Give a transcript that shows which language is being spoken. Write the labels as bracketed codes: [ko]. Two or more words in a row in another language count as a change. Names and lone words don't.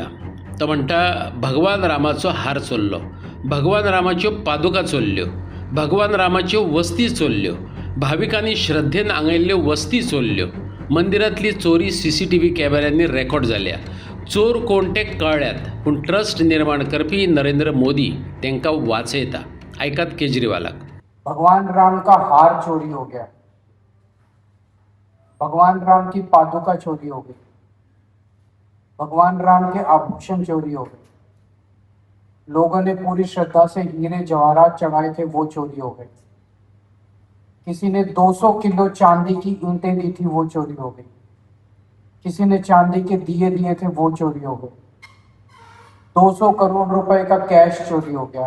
[kok] तो म्हणटा भगवान रामाचो हार चोरलो, भगवान रामाच्यो पादुका चोरल्यो, भगवान रामाच्यो वस्ती चोरल्यो, भाविकांनी श्रद्धेन आंगयल्ल्यो वस्ती चोरल्यो. मंदिरांतली चोरी CCTV कॅमेऱ्यांनी रेकॉर्ड जाल्या. चोर कोण ते कळ्ळ्यात, पूण ट्रस्ट निर्माण करपी नरेंद्र मोदी तांकां वाचयता. आयकात केजरीवालाक. [hi] भगवान राम का हार चोरी हो गया, भगवान राम की पादुका चोरी हो गई, भगवान राम के आभूषण चोरी हो गए, लोगों ने पूरी श्रद्धा से हीरे जवाहरात चढ़ाए थे वो चोरी हो गए, किसी ने 200 किलो चांदी की ईंटें दी थी वो चोरी हो गई, किसी ने चांदी के दिए दिए थे वो चोरी हो गए, 200 करोड़ रुपए का कैश चोरी हो गया.